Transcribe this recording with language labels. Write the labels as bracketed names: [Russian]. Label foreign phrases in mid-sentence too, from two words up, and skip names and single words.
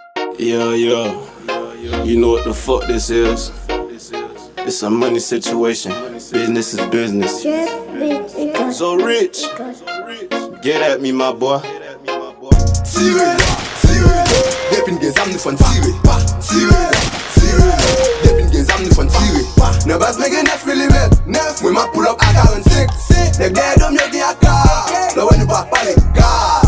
[English] Yeah, you know what the fuck this is. It's a money situation. Business is business. So rich, get at me, my boy. [Haitian Creole] Tirel, depin gen zam nou fon tire. Tirel, depin gen zam nou fon tire. Nan bas men gen 9 mm, mwen ma [English] pull up a 45. [Haitian Creole] Nek de dom yo gen a kar, la wè nou pa pale kar.